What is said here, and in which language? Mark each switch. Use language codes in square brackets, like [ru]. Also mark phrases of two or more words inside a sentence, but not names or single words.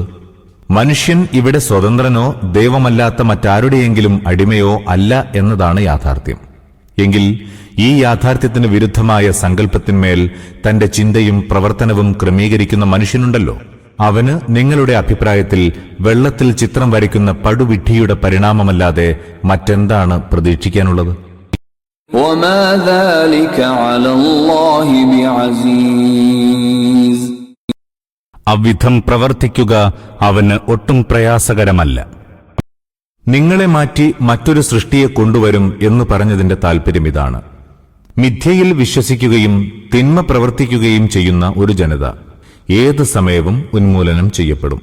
[ml] മനുഷ്യൻ ഇവിടെ സ്വതന്ത്രനോ ദൈവമല്ലാത്ത മറ്റാരുടെയെങ്കിലും അടിമയോ അല്ല എന്നതാണ് യാഥാർത്ഥ്യം. എങ്കിൽ ഈ യാഥാർത്ഥ്യത്തിന് വിരുദ്ധമായ സങ്കല്പത്തിന്മേൽ തന്റെ ചിന്തയും പ്രവർത്തനവും ക്രമീകരിക്കുന്ന മനുഷ്യനുണ്ടല്ലോ, അവന് നിങ്ങളുടെ അഭിപ്രായത്തിൽ വെള്ളത്തിൽ ചിത്രം വരയ്ക്കുന്ന പടുവിഡ്ഢിയുടെ പരിണാമമല്ലാതെ മറ്റെന്താണ് പ്രതീക്ഷിക്കാനുള്ളത്? [ar] وَمَا ذَلِكَ عَلَى اللَّهِ بِعَزِيزٍ. [ml] അവിധം പ്രവർത്തിക്കുക അവന് ഒട്ടും പ്രയാസകരമല്ല. നിങ്ങളെ മാറ്റി മറ്റൊരു സൃഷ്ടിയെ കൊണ്ടുവരും എന്ന് പറഞ്ഞതിന്റെ താൽപര്യം ഇതാണ്. മിഥ്യയിൽ വിശ്വസിക്കുകയും തിന്മ പ്രവർത്തിക്കുകയും ചെയ്യുന്ന ഒരു ജനത ഏത് സമയവും ഉന്മൂലനം ചെയ്യപ്പെടും.